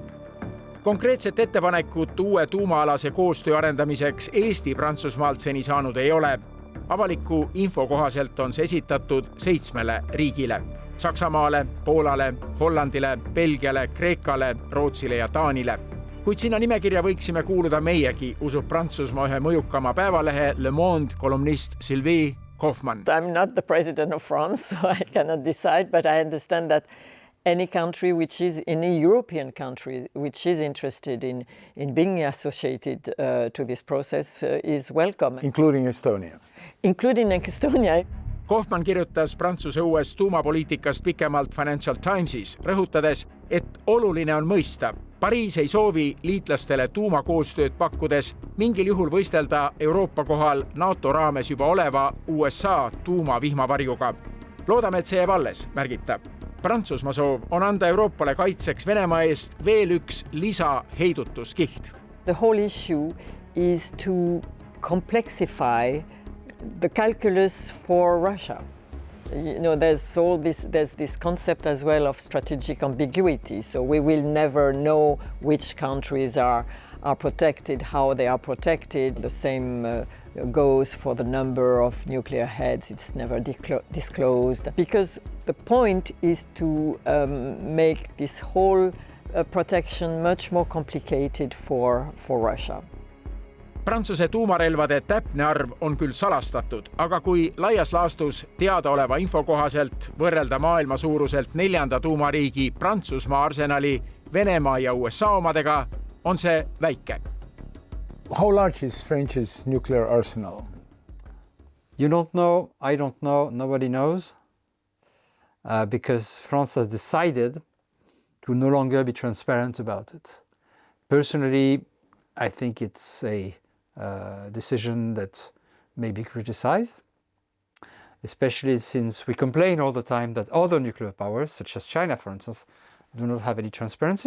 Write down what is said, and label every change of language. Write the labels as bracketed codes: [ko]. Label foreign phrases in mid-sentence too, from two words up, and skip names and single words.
[et] Konkreetset ettepanekut uue tuumaalase koostöö arendamiseks Eesti Prantsusmaalt seni saanud ei ole. Avaliku info kohaselt on see esitatud 7 riigile. Saksamaale, Poolale, Hollandile, Belgiale, Kreekale, Rootsile ja Taanile. Kuid sinna nimekirja võiksime kuuluda meiegi, usub Prantsusmaa ühe mõjukama päevalehe Le Monde kolumnist Sylvie Kaufmann. [en] I'm not the president of France, so I cannot decide, but I understand that any country which is in a European country which is interested in being associated to this process is welcome. Including Estonia. Including Estonia. [et] Kaufmann kirjutas Prantsuse uuest tuumapoliitikast pikemalt Financial Timesis, rõhutades, et oluline on mõista. Pariis ei soovi liitlastele tuumakoostööd pakkudes mingil juhul võistelda Euroopa kohal NATO raames juba oleva USA tuumavihmavarjuga. Loodame, et see jääb alles, märgib ta. Prantsusmaa soov on anda Euroopale kaitseks Venemaa eest veel üks lisaheidutuskiht. [en] The whole issue is to complexify the calculus for Russia. You know, there's this concept as well of strategic ambiguity. So we will never know which countries are protected, how they are protected. The same goes for the number of nuclear heads. It's never disclosed. Because the point is to make this whole protection much more complicated for Russia. [et] Prantsuse tuumarelvade täpne arv on küll salastatud, aga kui laias laastus teadaoleva info kohaselt võrrelda maailma suuruselt 4. tuumariigi Prantsusmaa arsenali Venemaa ja USA omadega, on see väike. [en] How large is French's nuclear arsenal? You don't know, I don't know, nobody knows, because France has decided to no longer be transparent about it. Personally, I think it's a decision that may be criticized, especially since we complain all the time that other nuclear powers, such as China, for instance, do not have any transparency.